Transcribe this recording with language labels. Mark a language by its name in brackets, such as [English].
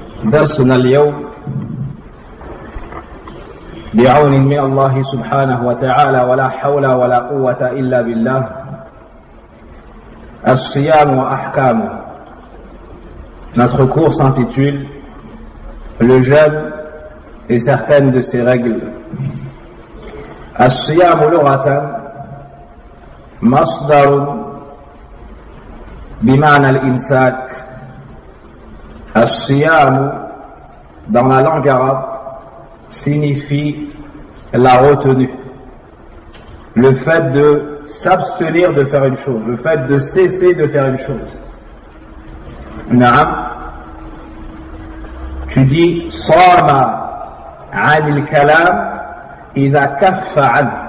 [Arabic] درسنا اليوم بعون من الله سبحانه وتعالى ولا حول ولا قوة إلا بالله الصيام وأحكامه. [French] Notre cours s'intitule Le jeûne et certaines de ses règles. [Arabic] الصيام لغة مصدر بمعنى الإمساك. [French] الصيام dans la langue arabe signifie la retenue, le fait de s'abstenir de faire une chose, le fait de cesser de faire une chose. [Arabic] Naam, [French] tu dis [Arabic] sama anil kalam idha kaffa an.